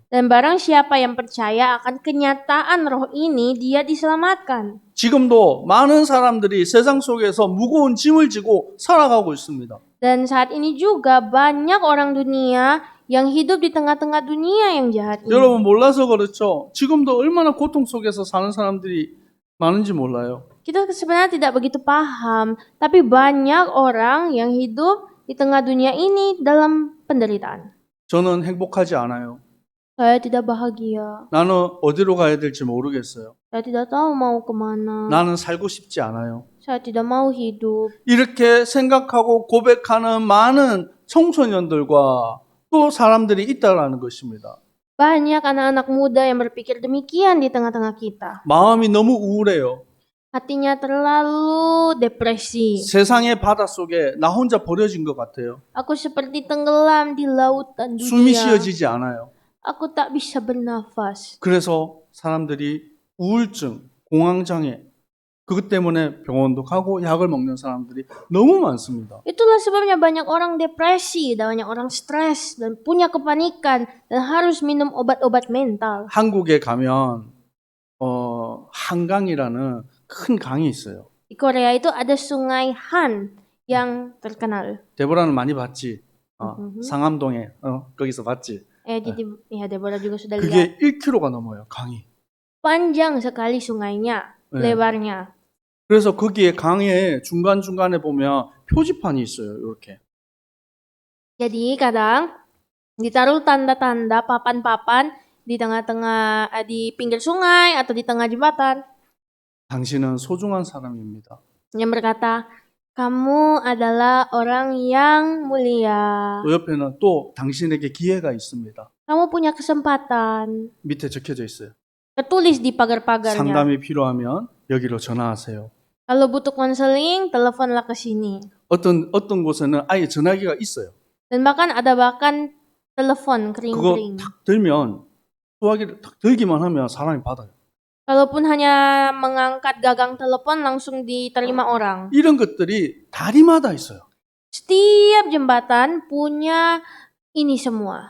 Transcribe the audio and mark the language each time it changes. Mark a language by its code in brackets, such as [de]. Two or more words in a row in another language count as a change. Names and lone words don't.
[id] Dan barang siapa yang percaya akan kenyataan roh ini, dia diselamatkan. [ko] 지금도 많은 사람들이 세상 속에서 무거운 짐을 지고 살아가고 있습니다. [id] Dan saat ini juga banyak orang dunia yang hidup di tengah-tengah dunia yang jahat ini. [ko] 여러분 몰라서 그렇죠. 지금도 얼마나 고통 속에서 사는 사람들이 많은지 몰라요. [id] Kita sebenarnya tidak begitu paham, tapi banyak orang yang hidup di tengah dunia ini dalam penderitaan. [ko] 저는 행복하지 않아요. [id] Saya tidak bahagia. [ko] 나는 어디로 가야 될지 모르겠어요. [id] Saya tidak tahu mau kemana. [ko] 나는 살고 싶지 않아요. [id] Saya tidak mau hidup. [ko] 이렇게 생각하고 고백하는 많은 청소년들과 또 사람들이 있다라는 것입니다. [id] Banyak anak-anak muda yang berpikir demikian di tengah-tengah kita. [ko] 마음이 너무 우울해요. [id] Hatinya terlalu depresi. [ko] 세상의 바닷속에 나 혼자 버려진 것 같아요. [id] Aku seperti tenggelam di lautan [ko] 숨이 [id] dunia. [ko] 쉬어지지 않아요. [id] Aku tak bisa bernafas. [ko] 그래서 사람들이 우울증, 공황장애, 그것 때문에 병원도 가고 약을 먹는 사람들이 너무 많습니다. [id] Itulah sebabnya banyak orang depresi, dan banyak orang stres, dan punya kepanikan, dan harus minum obat-obat mental. [ko] 한국에 가면 한강이라는 큰 강이 있어요. [id] Di Korea itu ada sungai Han yang terkenal. [ko] 데보라는 많이 봤지? Mhm. 상암동에 거기서 봤지? [id] Jadi ya Deborah juga sudah lihat. [ko] 그게 1km가 넘어요, 강이. [id] Panjang sekali sungainya, [ko] 네. [id] lebarnya. [ko] 그래서 거기에 강의 중간중간에 보면 표지판이 있어요, 이렇게. [id] Jadi kadang ditaruh tanda-tanda papan-papan di tengah-tengah, di pinggir sungai atau di tengah jembatan [ko] 당신은 소중한 사람입니다. [id] yang berkata, kamu adalah orang yang mulia. [ko] 또 옆에는 또 당신에게 기회가 있습니다. [id] Kamu punya kesempatan. [ko] 밑에 적혀져 있어요. [id] Tertulis di pagar-pagarnya. [ko] 상담이 필요하면 여기로 전화하세요. [id] Kalau butuh konseling, teleponlah ke sini. [ko] 어떤 곳에는 아예 전화기가 있어요. [id] Dan bahkan ada telepon [ko] 그거 [id] kering-kering. [ko] 탁 들면 소화기를 탁 들기만 하면 사람이 받아요. [id] Kalaupun hanya mengangkat gagang telepon langsung diterima orang. [ko] 이런 것들이 다리마다 있어요. [id] Setiap jembatan punya ini semua.